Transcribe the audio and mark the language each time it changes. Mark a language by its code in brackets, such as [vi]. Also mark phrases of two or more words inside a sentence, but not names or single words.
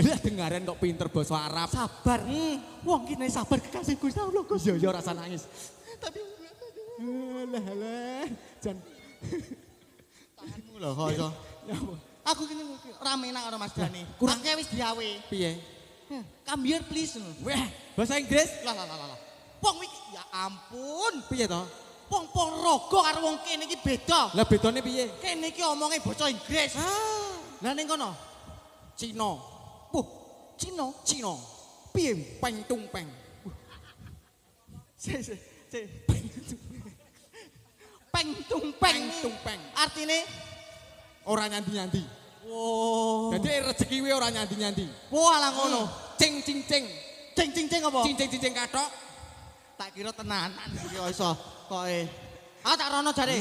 [jv] Lah dengaren kok pinter basa Arab. Sabar. Wong ki nek sabar kekasih Gusti Allah, Gus. Ya ora rasa nangis. Tapi Lah. Jan tanganmu lho kok iso. Aku kene rame nang karo Mas Dani. Kurang- Kurang wis diawe. piye? [en] Come here please. [jv] Wah, bahasa Inggris? Lah. Wong iki ya ampun. Piye to? Wong Ponorogo karo wong kene iki beda. Lah bedane piye? Kene iki omonge basa Inggris. Lah ning kono. Cina. Wah, Cina. Cina. Piye? Peng tung peng. Peng tung peng. Peng tung peng. Artine Ora nyandi-nyandi. oh. Jadi rezeki kuwi ora nyandi-nyandi. Wah, lah ngono. Cing cing cing. Cing apa? Cing kathok. Tak kira tenanan iki iso kok tak rono jare.